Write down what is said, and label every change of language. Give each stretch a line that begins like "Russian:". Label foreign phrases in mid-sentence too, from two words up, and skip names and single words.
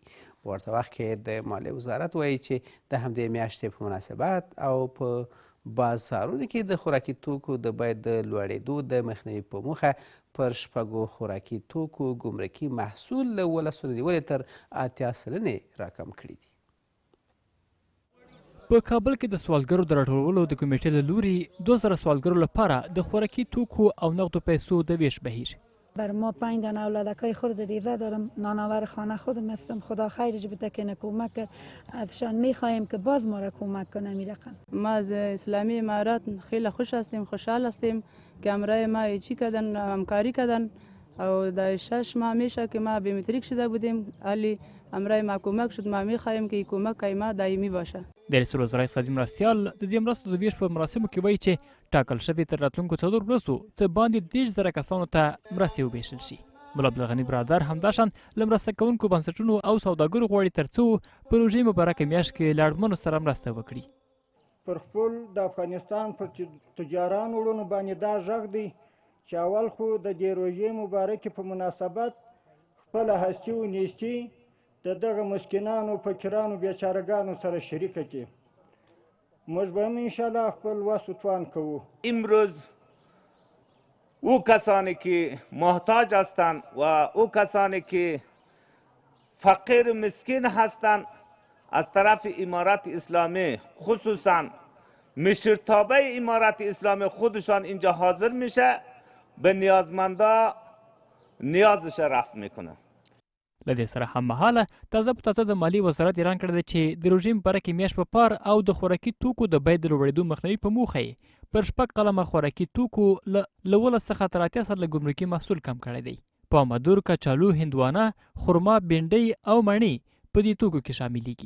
Pashto: په ورته وخت کې د مالیې وزارت وایي چې د همدې میاشتې په مناسبت او په بازارونو کې د خوراکي توکو د بیې د لوړېدو د مخنیوي په موخه پر 6 خوراکي توکو ګمرکي محصول له 12.9 تر 80 سلنې راکم کړي دي. په کابل کې د سوالګرو د راټولولو د کمیټې له لوري 2000 سوالګرو لپاره د خوراکي توکو او نقدو پیسو د ویش بهیر.
Persian: بر ما 5 دانه اولادکای خرد ریزه دارم، نانآور خانه خودم هستم. خدا خیرش بده که کمک کرد، ازشان میخواهیم که باز ما را کمک کنه. می رقم ما از اسلامی امارات خیلی خوش هستیم، خوشحال هستیم که امرای ما چی کردن، همکاری کردن او در 6 ماه میشه که ما بیومتریک شده بودیم، ولی امرای ما کمک شد. ما میخواهیم که کمک ما دائمی باشه.
Pashto: د رئیس الوزرا اقتصادي مرستیال د دې مرستو د ویش په مراسمو کې وایي چې ټاکل شوي تر راتلونکو 4 ورځو څه باندې 30,000 کسانو ته مرستې وویشل شي. ملا عبدالغني برادر همداشان له مرسته کوونکو بنسټونو او سوداګرو غواړي تر څو پروژې مبارکه میاشت کې له اړمنو سره مرسته وکړي. پر خپل د افغانستان پر تجارانو وروڼو باندې دا غږ دی چې اول خو د دې روژې مبارکې په مناسبت خپله هستي و نیستي د دغه مسکینانو فقیرانو بیچارهګانو سره شریکه کړي. موږ به هم انشاءالله خپل وس و توان کوو.
Persian: امروز او کسانی که محتاج هستند و او کسانی که فقیر مسکین هستند از طرف امارت اسلامی خصوصا مشرتابه امارت اسلامی خودشان اینجا حاضر میشه به نیازمندا نیازش رفع میکنه.
Pashto: له دې سره هممهاله تازه په تازه د مالیې وزارت اعلان کړی دی چې د روژې مبارکې میاشت په پار او د خوراکي توکو د بیې د لوړېدو مخنیوي په موخه یې پر 6 قلمه خوراکي توکو له 19 څخه تر 80 سره له ګمرکي محصول کم کړی دی. پامدور، کچالو، هندوانه، خرما، بینډۍ او مڼې په دې توکو کې شاملېږي.